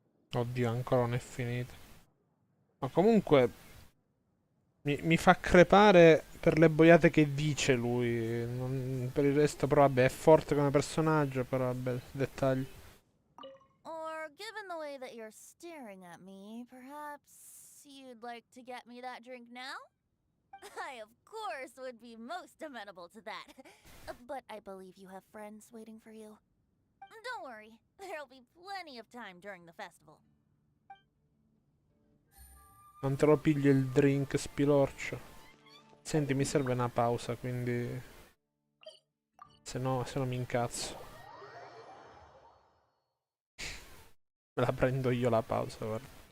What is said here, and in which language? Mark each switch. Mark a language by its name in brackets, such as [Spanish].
[Italian] Oddio, ancora non è finita. Ma comunque mi fa crepare per le boiate che dice lui. Per il resto, però, vabbè, è forte come personaggio, però, vabbè, dettagli. [English] Or, given the way that you're staring at me, perhaps you'd like to get me that drink now? I, of course, would be most amenable to that. But I believe you have friends waiting for you. Don't worry, there'll be plenty of time during the festival. [Italian] Non te lo pigli il drink, spilorcio. Senti, mi serve una pausa, quindi... Se no mi incazzo. Me la prendo io la pausa, guarda.